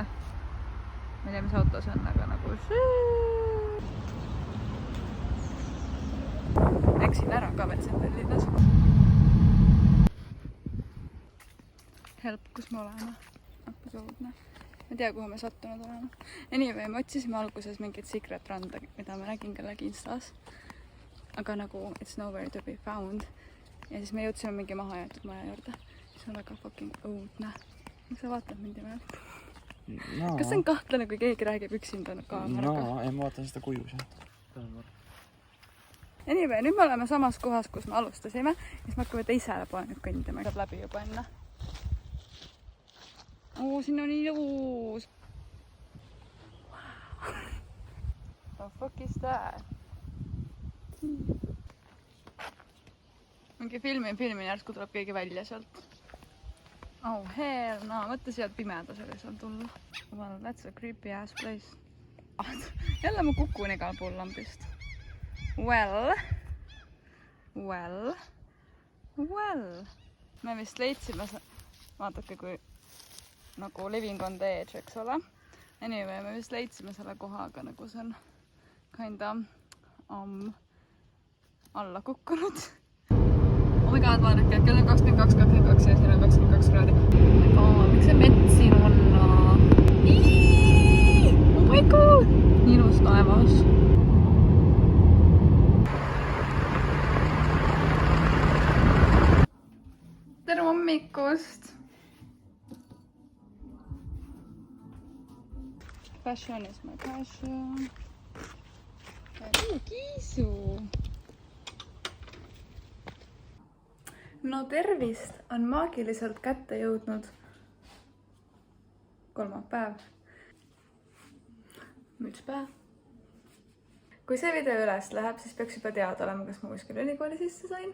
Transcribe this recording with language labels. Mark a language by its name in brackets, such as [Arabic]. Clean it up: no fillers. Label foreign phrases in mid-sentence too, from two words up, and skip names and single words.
[Estonian] Ma ei tea, mis auto see on, aga nagu eksin ära ka veel siin Tallinnas. Help, kus me oleme? Absoluutne. Ma ei tea, kuhu me sattunud oleme. Anyway, me otsisime alguses mingit secret randa, mida ma nägin kellegi Instas. Aga nagu [English] it's nowhere to be found. [Estonian] Ja siis me jõudsime mingi maha jäetud maja juurde. See on väga fucking õudne. Miks sa vaatad mind imel? No. Kas see on kahtlane, kui keegi räägib üksinda kaameraga? No, ei, ma vaatan seda kuju seal. Anyway, nüüd me oleme samas kohas, kus me alustasime. Ja siis me hakkame teisele poole nüüd kõndima. Saab läbi juba enne. Siin on ilus. [English] Wow. The fuck is that? [Estonian] Mingi filmin järsku tuleb keegi välja sealt. [English] Oh hell, [Estonian] no mõtle sealt pimedas oli seal tulla. [English] Well, that's a creepy ass place. [Estonian] Jälle ma kukun igal pool lambist. Well. Me vist leidsime, vaadake kui nagu [English] living on the edge, [Estonian] eks ole. Anyway, me vist leidsime selle kohaga, nagu see on kinda alla kukkunud. [English] Oh my god, [Estonian] vaadake, kell on 22.22 ja siin on 22 kraadi. Miks see mets siin on? [English] Oh my god! [Estonian] Nii ilus taevas. Tere hommikust! [English] Fashion is my passion. [Estonian] Kiisu! No tervist, on maagiliselt kätte jõudnud kolmapäev. Müts päev. Kui see video üles läheb, siis peaks juba teada olema, kas ma kuskil ülikooli sisse sain.